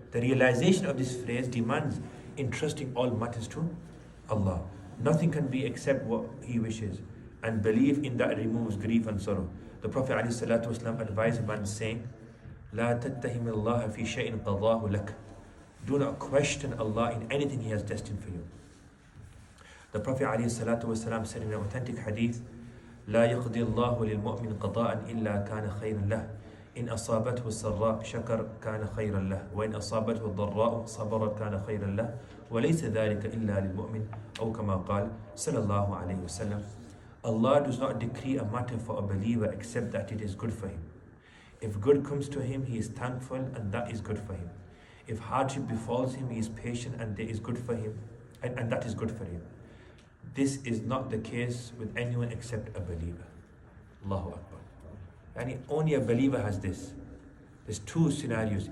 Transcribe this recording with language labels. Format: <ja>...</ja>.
<en>The realization of this phrase demands entrusting all matters to Allah. Nothing can be except what He wishes, and belief in that removes grief and sorrow. The Prophet ﷺ advised about saying,</en> <ar>La tattahim Allah fi shay'in qadahu lak.</ar> <en>Do not question Allah in anything He has destined for you.</en> <ar>The Prophet ﷺ said in an authentic hadith, لا يقضي الله للمؤمن قضاء إلا كان خيرا له إن أصابته السراء شكر كان خيرا له وإن أصابته الضراء صبر كان خيرا له وليس ذلك إلا للمؤمن أو كما قال صلى الله عليه وسلم.</ar> <en>Allah does not decree a matter for a believer except that it is good for him. If good comes to him, he is thankful, and that is good for him. If hardship befalls him, he is patient, and that is good for him, and that is good for him. This is not the case with anyone except a believer. Allahu Akbar. And only a believer has this. There's two scenarios.</en>